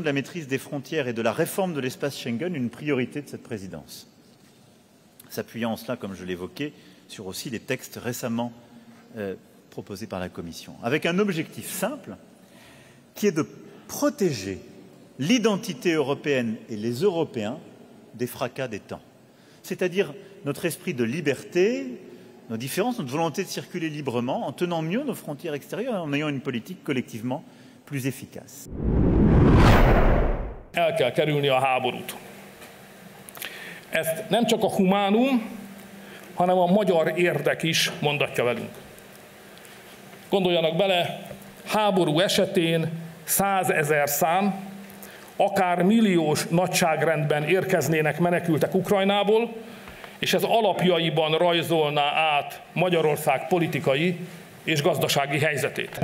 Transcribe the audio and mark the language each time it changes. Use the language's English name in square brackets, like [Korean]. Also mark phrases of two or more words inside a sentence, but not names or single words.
[French] la maîtrise des frontières et de la réforme de l'espace Schengen une priorité de cette présidence, s'appuyant en cela, comme je l'évoquais, sur aussi les textes récemment proposés par la Commission, avec un objectif simple, qui est de protéger l'identité européenne et les Européens des fracas des temps, c'est-à-dire notre esprit de liberté, nos différences, notre volonté de circuler librement, en tenant mieux nos frontières extérieures et en ayant une politique collectivement plus efficace. [Hungarian] El kell kerülni a háborút. Ezt nem csak a humánum, hanem a magyar érdek is mondatja velünk. Gondoljanak bele, háború esetén 100 000 szám, akár milliós nagyságrendben érkeznének menekültek Ukrajnából, és ez alapjaiban rajzolná át Magyarország politikai és gazdasági helyzetét.